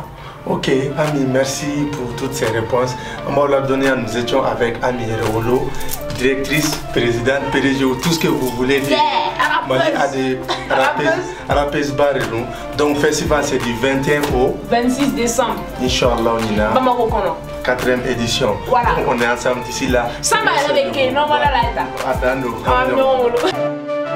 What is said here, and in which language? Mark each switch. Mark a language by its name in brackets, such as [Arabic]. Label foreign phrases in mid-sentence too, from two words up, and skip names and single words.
[French] Ok, Ami, merci pour toutes ces réponses. On va la donner, nous étions avec Ami Rewolo, directrice, présidente, PDG, tout ce que vous voulez dire. Mali a des rappeuses barrées. Donc festival c'est du 21 au 26 décembre. Inch'Allah on y a. Bamako kono. 4e édition. Voilà. On est ensemble d'ici là. Samba avec non voilà là. Attends.